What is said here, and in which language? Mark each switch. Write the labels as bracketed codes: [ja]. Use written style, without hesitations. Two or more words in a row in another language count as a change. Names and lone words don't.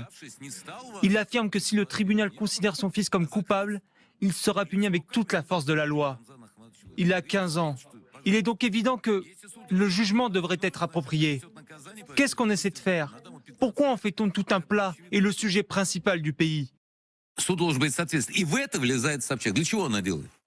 [fr] Il affirme que si le tribunal considère son fils comme coupable, il sera puni avec toute la force de la loi. Il a 15 ans. Il est donc évident que le jugement devrait être approprié. Qu'est-ce qu'on essaie de faire? Pourquoi en fait-on tout un plat et le sujet principal du pays? [ru] Суд должен быть соответственно. И в это влезает Собчак. Для чего она делает?